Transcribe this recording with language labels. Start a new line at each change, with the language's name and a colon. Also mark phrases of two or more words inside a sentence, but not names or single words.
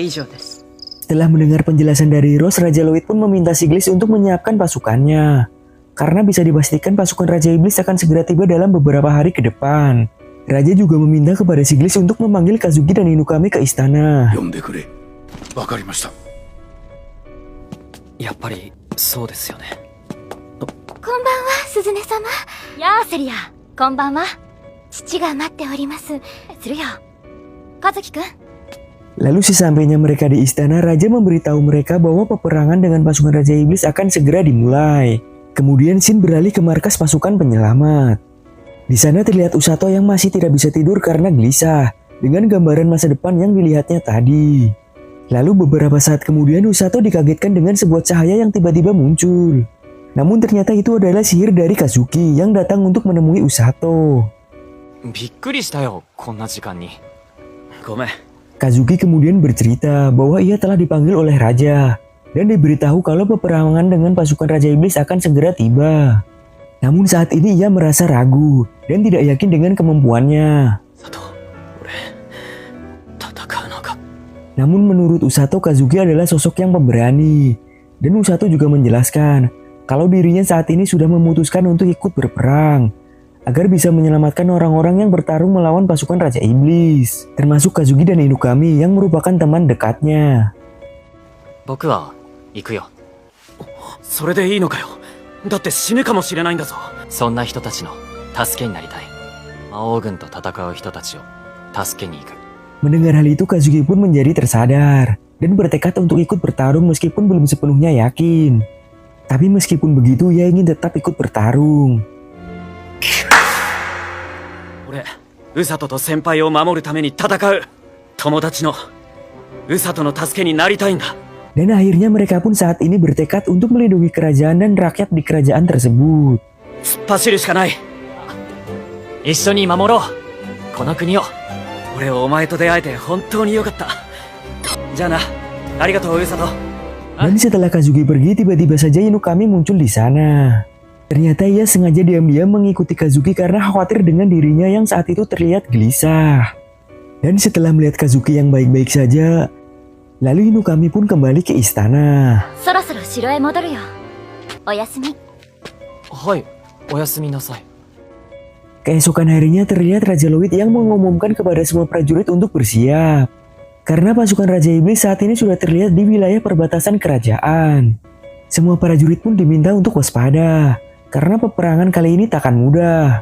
Indonesian: Setelah mendengar penjelasan dari Rose, Raja Lloyd pun meminta Siglis untuk menyiapkan pasukannya. karena bisa dipastikan pasukan Raja Iblis akan segera tiba dalam beberapa hari ke depan. Raja juga meminta kepada Siglis untuk memanggil Kazuki dan Inukami ke istana.
Japanese: 呼んでくれ。わかりました。やっぱりそうですよね。こんばんは、鈴音様。やあ、セリア。こんばんは。父が待っております。するよ。和樹くん。
Indonesian: Lalu sesampainya mereka di istana, Raja memberitahu mereka bahwa peperangan dengan pasukan Raja Iblis akan segera dimulai. Kemudian Shin beralih ke markas pasukan penyelamat. Di sana terlihat Usato yang masih tidak bisa tidur karena gelisah dengan gambaran masa depan yang dilihatnya tadi. Lalu beberapa saat kemudian Usato dikagetkan dengan sebuah cahaya yang tiba-tiba muncul. Namun ternyata itu adalah sihir dari Kazuki yang datang untuk menemui Usato.
Japanese: びっくりしたよ、こんな時間に。ごめん。
Indonesian: Kazuki kemudian bercerita bahwa ia telah dipanggil oleh Raja dan diberitahu kalau peperangan dengan pasukan Raja Iblis akan segera tiba. Namun saat ini ia merasa ragu dan tidak yakin dengan kemampuannya. Namun menurut Usato, Kazuki adalah sosok yang pemberani. Dan Usato juga menjelaskan kalau dirinya saat ini sudah memutuskan untuk ikut berperang agar bisa menyelamatkan orang-orang yang bertarung melawan pasukan Raja Iblis, termasuk Kazuki dan Inukami yang merupakan teman dekatnya.
Japanese: 僕は行くよ。それでいいのかよ。だって死ぬかもしれないんだぞ。そんな人たちの助けになりたい。魔王軍と戦う人たちを助けに行く。
Indonesian: Mendengar hal itu, Kazuki pun menjadi tersadar dan bertekad untuk ikut bertarung meskipun belum sepenuhnya yakin. Tapi meskipun begitu, ia ingin tetap ikut bertarung.
Japanese: 俺、ウサトと先輩を守るために戦う。友達のウサトの助けになりたいんだ。
Indonesian: Dan akhirnya mereka pun saat ini bertekad untuk melindungi kerajaan dan rakyat di kerajaan tersebut.
Japanese: 突っ走るしかない。一緒に守ろう、この国を。俺、お前と出会えて本当によかった。じゃあな、ありがとうウサト。
Indonesian: Dan setelah Kazuki pergi, tiba-tiba saja Inukami muncul di sana. Ternyata ia sengaja diam-diam mengikuti Kazuki karena khawatir dengan dirinya yang saat itu terlihat gelisah. Dan setelah melihat Kazuki yang baik-baik saja, lalu Inukami pun kembali ke istana.
Japanese: そろそろ城へ戻るよ。おやすみ。はい、おやすみなさい。
Indonesian: Keesokan harinya terlihat Raja Loid yang mengumumkan kepada semua prajurit untuk bersiap. Karena pasukan Raja Iblis saat ini sudah terlihat di wilayah perbatasan kerajaan. Semua prajurit pun diminta untuk waspada, karena peperangan kali ini takkan mudah.